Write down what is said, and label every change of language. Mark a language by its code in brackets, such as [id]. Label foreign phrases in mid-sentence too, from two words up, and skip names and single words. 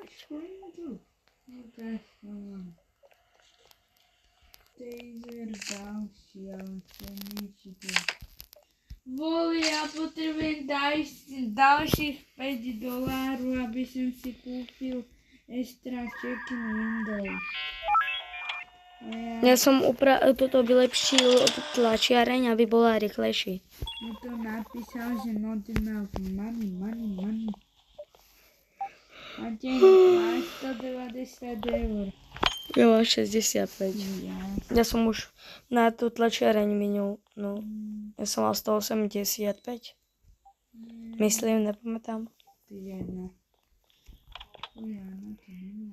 [sk] Taser ďalší, ale to niečo tu. Voli, ja potrebujem ďalších $5, aby som si kúpil [en] extra check-in window. [sk] Ja som toto vylepšil tlačiareň, aby bola rýchlejší. No to napísal, že [en] not enough money. [sk] Máte, máš 190 €. Ja mám 65. Ja som už na tú tlačiareň minul. No, ja som mal 185. Myslím, nepamätám. Ty jedna. Ja na to nemám.